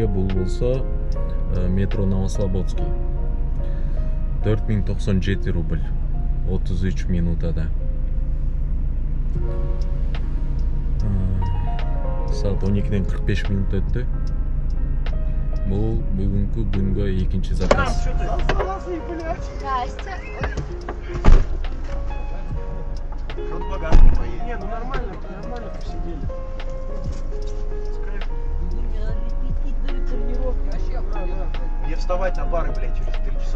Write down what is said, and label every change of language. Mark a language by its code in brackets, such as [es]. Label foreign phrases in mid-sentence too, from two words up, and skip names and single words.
[ky] Бул болсо метро Новослободский. 4097 рубль 33 минутада. Саат 12ден 45 минут өттү. Бул бүгүнкү күнгө экинчи заказ. [ru] Здрасте. Не, ну нормально посидели. Не вставать на пары, блядь, через 3 часа.